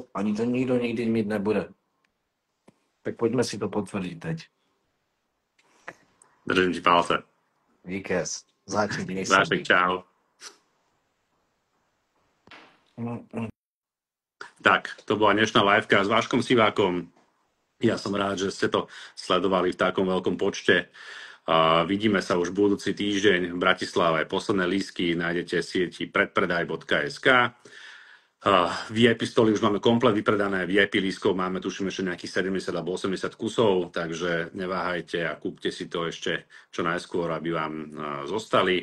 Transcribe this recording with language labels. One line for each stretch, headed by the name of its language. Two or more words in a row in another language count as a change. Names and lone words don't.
Czech: Ani to nikdo nikdy mít nebude. Tak pojďme si to potvrdit teď. Držím ti palce. Víkez. Zatím Vášek, čau. Tak,
Slovak: to bola dnešná liveka s Váškom Sivákom. Ja som rád, že ste to sledovali v takom veľkom počte. Vidíme sa už budúci týždeň v Bratislave. Posledné lístky nájdete v sieti predpredaj.sk. VIP stoly už máme komplet vypredané, VIP lístkov máme tuším ešte nejakých 70 alebo 80 kusov, takže neváhajte a kúpte si to ešte čo najskôr, aby vám zostali.